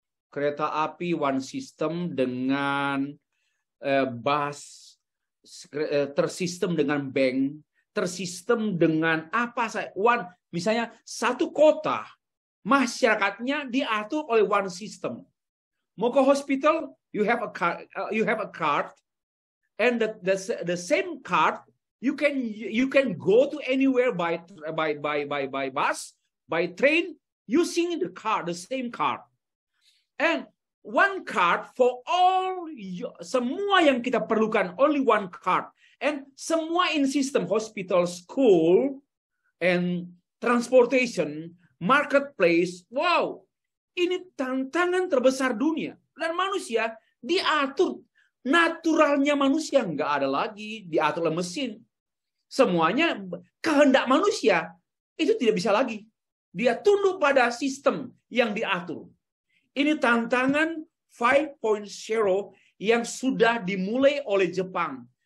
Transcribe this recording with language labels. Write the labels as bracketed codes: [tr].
[id] Kereta api [en] one system [id] dengan bus tersistem dengan bank, tersistem dengan apa saya misalnya satu kota masyarakatnya diatur oleh [en] one system. [id] Mau ke [en] hospital, you have a card, and the same card you can go to anywhere by bus, by train, using the same card. And one card for all, [id] semua yang kita perlukan, [en] only one card. And semua in system, hospital, school, and transportation, marketplace. [id] Wow, ini tantangan terbesar dunia. Dan manusia diatur, naturalnya manusia nggak ada lagi, diatur oleh mesin. Semuanya kehendak manusia, itu tidak bisa lagi. Dia tunduk pada sistem yang diatur. Ini tantangan 5.0 yang sudah dimulai oleh Jepang.